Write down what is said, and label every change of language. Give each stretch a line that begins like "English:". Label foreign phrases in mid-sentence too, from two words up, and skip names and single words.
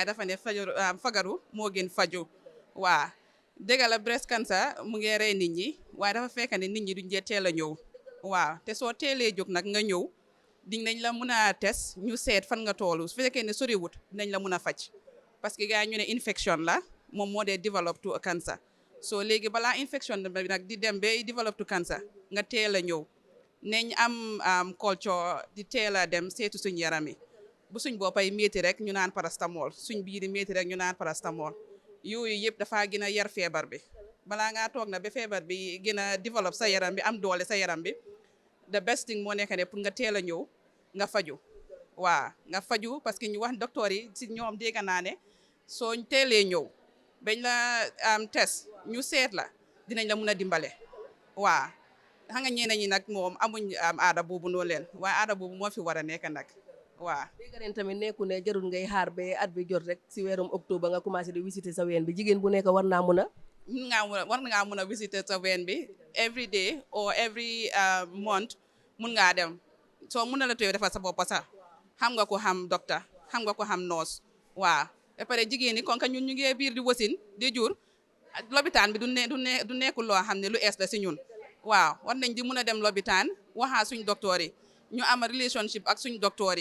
Wolof: dafa ne fagaru moo gën faju waa dëgg la
English: breast cancer
Wolof: mu ngi rey nit ñi waaye dafa fekk ne nit ñi duñ dee teel a ñëw waaw te soo teelee jóg nag nga ñëw dinañ la mun a test ñu seet fan nga toolu su fekkee ne soriwut dinañ la mun a faj
French: parce que
Wolof: gars ñu ne infection la moom moo dee
English: develop to cancer
Wolof: so léegi balaa infection bi nag di dem ba
English: develop to cancer
Wolof: nga teel a ñëw neñ am culture di teel a dem seetu suñ yaram yi bu suñ boppay métti rek ñu naan parastamol suñ biiri métti rek ñu naan parastamol yooyu yëpp dafa gën a yar feebar bi balaa ngaa toog na ba feebar bi gën a développe sa yaram bi am doole sa yaram bi
English: the best thing
Wolof: moo nekk ne pour nga teel a ñëw nga faju waa nga faju
French: parce que
Wolof: ñu wax docteur yi si ñoom dégg naa ne soo teelee ñëw bañ la test ñu seet la dinañ la mun a dimbale waa xam nga ñeneen ñi nag moom amuñ aada boobu noonu leen waaye aada boobu moo fi war a nekk nag waa dégg ren tamit nekku ne jarul ngay xaar ba at bi jot rek si weerum octobre nga commencé di visiter sa ween bi jigéen bu nekk war naa mun a war ngaa mun a visiter sa ween bi
English: every day or every month
Wolof: mun ngaa dem soo mun na la tooy defal sa bopp sax xam nga ko xam docteur xam nga ko xam nurse waa ba pare jigéen ñi kon ka ñun ñu ngi biir di wasin di jur lobitaan bi du nekkul loo xam ne lu ees la si ñun waaw war nañ di mun a dem lobitaan waxaa suñ docteur yi ñu am relationship ak suñ docteur yi